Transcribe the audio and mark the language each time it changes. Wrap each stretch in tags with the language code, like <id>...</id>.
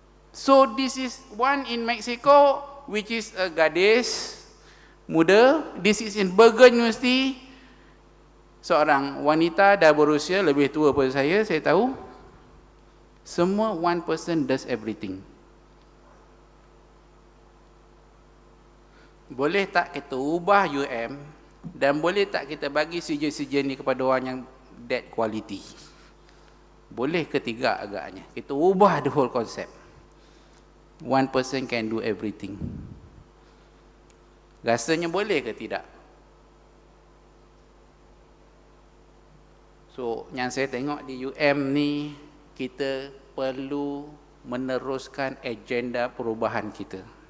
<en>So this is one in Mexico, which is a</en> <ms>gadis muda.</ms> <en>This is in Bergen University.</en> <ms>Seorang wanita dah berusia, lebih tua daripada saya tahu.</ms> <en>Semua one person does everything.</en> <ms>Boleh tak kita ubah UM Dan boleh tak kita bagi CJ ni kepada orang yang</ms> <en>that quality?</en> <ms>Boleh ke tidak agaknya? Kita ubah</ms> <en>the whole concept. One person can do everything.</en> <ms>Rasanya boleh ke tidak? So, yang saya tengok di UM ni, kita perlu meneruskan agenda perubahan kita.</ms>